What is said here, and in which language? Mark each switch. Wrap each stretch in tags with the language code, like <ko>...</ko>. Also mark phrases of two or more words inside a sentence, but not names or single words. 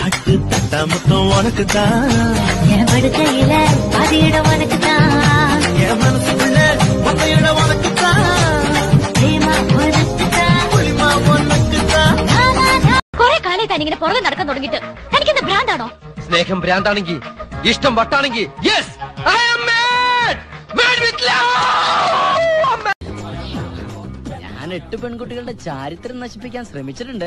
<ta>எனக்கு தட்டாமத்தம் உனக்கு தான் என் படுக்கையில பாதியிடம் உனக்கு தான் என் மனசுக்குள்ள மொத்தையிட உனக்கு தான் பிரேமா உனக்கு தான் புளிமா உனக்கு தான்</ta> <ml>കുറെ കാലത്തായി ഇങ്ങനെ പുറകെ നടക്കാൻ തുടങ്ങിയിട്ട് എനിക്ക് എന്താ ഭ്രാന്താണോ? സ്നേഹം ഭ്രാന്താണെങ്കിൽ ഇഷ്ടം വട്ടാണെങ്കിൽ</ml> <en>yes I am mad with love.</en> <ml>ഞാൻ 8 പെൺകുട്ടികളുടെ ചാരിത്രം നശിപ്പിക്കാൻ ശ്രമിച്ചിട്ടുണ്ട്.</ml>